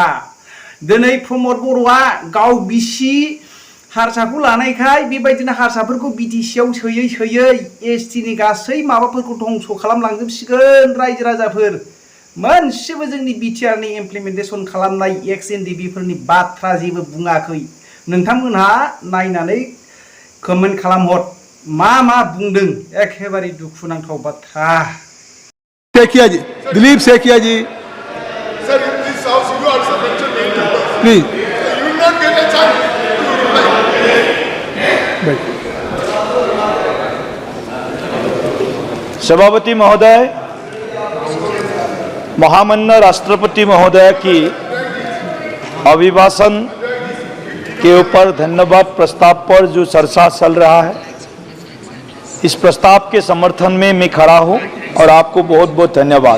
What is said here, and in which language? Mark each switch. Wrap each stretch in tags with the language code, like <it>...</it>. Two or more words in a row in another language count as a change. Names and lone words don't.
<brx>दिनै प्रमद बर'आ गाव बिसि हारसाखौ लानायखाय बेबायदिनो हारसाफोरखौ बिटिसिआव सोयै सोयै एसटिनि गासै माबाफोरखौ धंस खालामलांजोबसिगोन रायजो राजाफोर। मोनसेबो जोंनि बिटिआरनि इमप्लिमेन्टेसन खालामनाय एक्स एनडिपिफोरनि बाथ्रा जेबो बुङाखै। नोंथांमोनहा नायनानै कमेन्ट खालामहर मा मा बुंदों। एखेबारे दुखुनांथाव बाथ्रा। सेखिया जी, दिलीप सेखिया जी,</brx> <en>Sir, in this house you also mentioned 8 members. प्लीज You will not get a chance to reply.</en> <hi>सभापति महोदय, महामाननीय राष्ट्रपति महोदय की अभिभाषण के ऊपर धन्यवाद प्रस्ताव पर जो चर्चा चल रहा है, इस प्रस्ताव के समर्थन में मैं खड़ा हूं और आपको बहुत बहुत धन्यवाद।</hi>